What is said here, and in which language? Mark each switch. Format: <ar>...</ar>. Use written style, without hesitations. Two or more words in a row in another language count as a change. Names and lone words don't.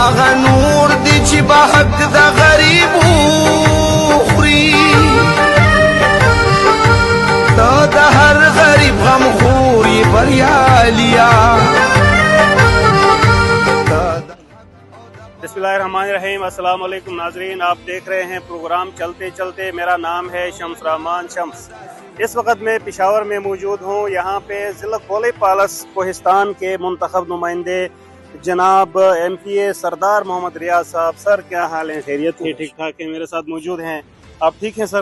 <ps>هغه نور دی چې به حق د غریب خوري ته د هر غریب غم خوري بریالیا</ps> <ar>بسمillahirrahmanirrahیم۔</ar> <ur>السلام علیکم ناظرین، آپ دیکھ رہے ہیں پروگرام چلتے چلتے۔ میرا نام ہے شمس رحمان شمس۔ اس وقت میں پشاور میں موجود ہوں۔ یہاں پہ ضلع کولئی پالس کوہستان کے منتخب نمائندے جناب ایم پی اے سردار محمد ریاض صاحب۔ سر کیا حال ہے؟ خیریت ہے؟ ٹھیک ٹھاک ہے؟ میرے ساتھ موجود ہیں۔ آپ ٹھیک ہیں سر؟</ur>